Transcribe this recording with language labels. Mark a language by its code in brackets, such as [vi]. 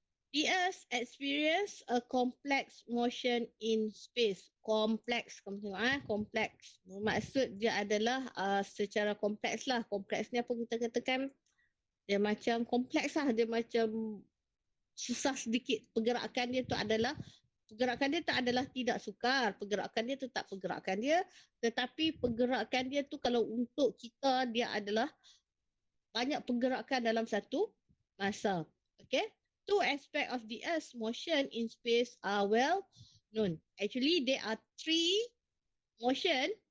[en] The Earth experience a complex motion in space. [ms] Kompleks, kamu tengok kompleks. Maksud dia adalah secara kompleks lah. Kompleks ni apa kita katakan? Dia macam kompleks lah. Dia macam susah sedikit. Pergerakan dia tu adalah tidak sukar. Pergerakan dia tetap pergerakan dia. Tetapi pergerakan dia tu kalau untuk kita, dia adalah banyak pergerakan dalam satu masa. Okay? [en] Two aspects of the Earth's motion in space are well known. Actually, there are three motion.